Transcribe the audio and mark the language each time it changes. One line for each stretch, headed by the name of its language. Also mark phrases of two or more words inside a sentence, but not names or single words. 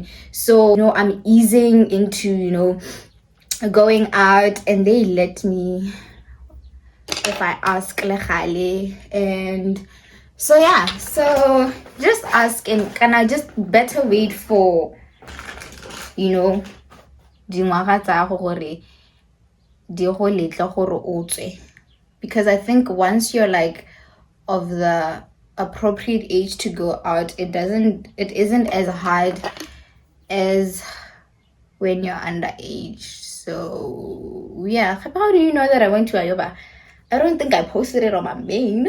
English: So, I'm easing into, going out, and they let me if I ask legale. And so yeah, so just ask, and can I just better wait for
Tswana: dingwaga tsa gago gore di go letla gore o tswe,
English: because I think once you're like of the appropriate age to go out, it isn't as hard as when you're underage. So yeah, how do you know that I went to Ayoba? I don't think I posted it on my main.